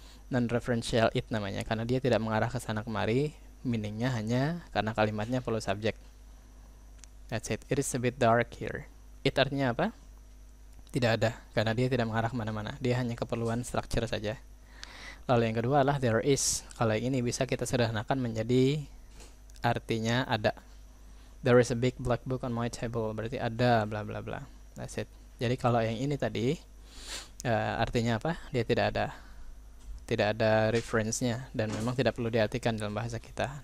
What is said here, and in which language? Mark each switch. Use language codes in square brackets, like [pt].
[id] Non-referential it namanya karena dia tidak mengarah ke sana kemari, meaningnya hanya karena kalimatnya perlu subjek. [en] That's it. It is a bit dark here. It [id] artinya apa? Tidak ada, karena dia tidak mengarah kemana-mana. Dia hanya keperluan structure saja. Lalu yang kedua adalah there is. Kalau yang ini bisa kita sederhanakan menjadi artinya ada. [en] There is a big black book on my table. [id] Berarti ada bla bla bla. [en] That's it. [id] Jadi kalau yang ini tadi artinya apa? Dia tidak ada reference-nya dan memang tidak perlu diartikan dalam bahasa kita.